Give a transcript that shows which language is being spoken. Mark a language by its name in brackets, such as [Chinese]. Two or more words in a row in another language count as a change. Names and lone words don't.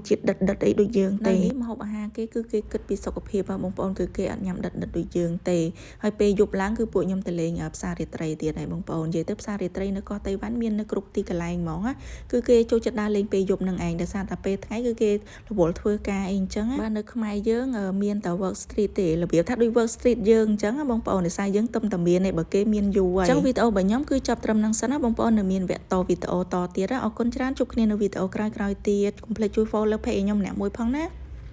[Khmer] ជាតិដិតអីដូចយើងទេនេះម្ហូបអាហារគេគឺគេគិតពីសុខភាពបងប្អូនគឺគេអត់ញ៉ាំដិតដូចយើងទេហើយពេលយប់ ឡើងគឺពួកខ្ញុំទៅលេងផ្សាររាត្រីទៀតហើយបងប្អូននិយាយទៅផ្សាររាត្រីនៅកោះតៃវ៉ាន់មាននៅគ្រប់ទីកន្លែងហ្មងគឺគេចូលចិត្តដើរលេងពេលយប់នឹងឯងដោយសារតែពេលថ្ងៃគឺគេរវល់ធ្វើការអីអញ្ចឹងបាទនៅខ្មែរយើងមានតែ [English] work street [Khmer] ទេរបៀបថាដូច [English] work street [Khmer] យើងអញ្ចឹងបងប្អូនដោយសារយើងទំតែមានទេបើគេមានយូរហើយអញ្ចឹងវីដេអូរបស់ខ្ញុំគឺចប់ត្រឹមហ្នឹងសិនណាបងប្អូននៅមានវគ្គតវីដេអូតទៀតអរគុណច្រើនជួបគ្នានៅវីដេអូក្រោយទៀតកុំភ្លេចជួយ [English] follow page [Khmer] ខ្ញុំម្នាក់មួយផងណា